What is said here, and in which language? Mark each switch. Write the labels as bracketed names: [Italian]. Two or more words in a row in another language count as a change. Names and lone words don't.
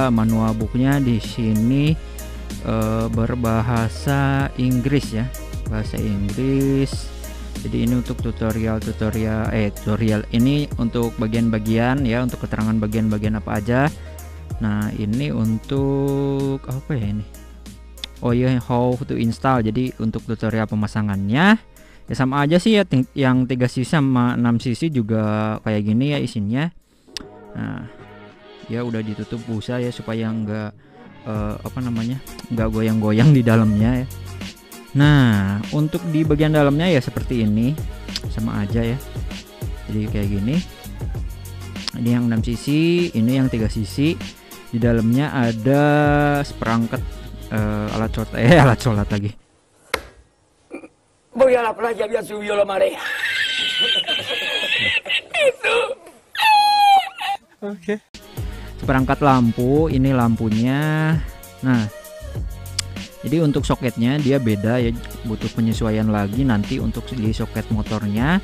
[English] Manual booknya [Indonesian] di sini berbahasa Inggris ya, bahasa Inggris. Jadi ini untuk tutorial ini untuk bagian-bagian ya, untuk keterangan bagian-bagian apa aja. Nah, ini untuk apa ya ini? Oh iya, [English] how to install. [Indonesian] Jadi untuk tutorial pemasangannya ya sama aja sih ya, yang 3 sisi sama 6 sisi juga kayak gini ya isinya. Nah, ya udah ditutup busa ya supaya nggak nggak goyang-goyang di dalamnya ya. Nah, untuk di bagian dalamnya ya seperti ini, sama aja ya. Jadi kayak gini. Ini yang 6 sisi, ini yang 3 sisi. Di dalamnya ada seperangkat alat sholat lagi. [Spanish] Voy a la playa, había subido la marea. [Indonesian] Itu. Oke. Seperangkat lampu, ini lampunya. Nah, jadi untuk soketnya dia beda ya, butuh penyesuaian lagi nanti untuk di soket motornya.